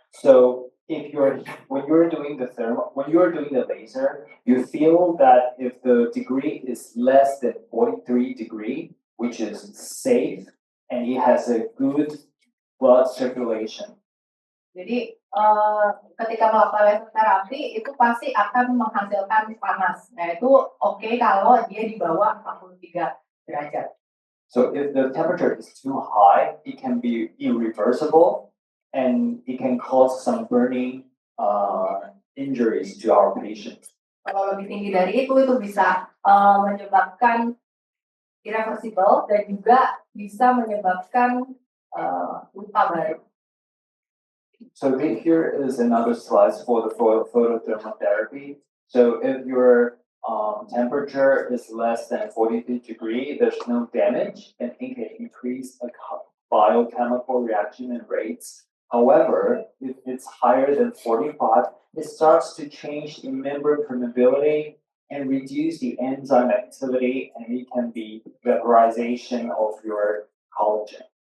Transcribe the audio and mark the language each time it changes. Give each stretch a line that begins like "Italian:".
English: So when you're doing the laser, you feel that if the degree is less than 43 degree, which is safe and it has a good blood circulation.
Indonesian: Jadi ketika melakukan laser terapi itu pasti akan menghasilkan panas. Nah itu oke kalau dia di bawah 43 derajat.
English: So if the temperature is too high, it can be irreversible and it can cause some burning injuries to our patients.
Indonesian: Kalau lebih tinggi dari itu bisa menyebabkan irreversible dan juga bisa menyebabkan luka baru.
English: So here is another slide for the photothermal therapy. So if your temperature is less than 43 degrees, there's no damage, and it can increase the biochemical reaction and rates. However, if it's higher than 45, it starts to change the membrane permeability and reduce the enzyme activity, and it can be vaporization of your collagen.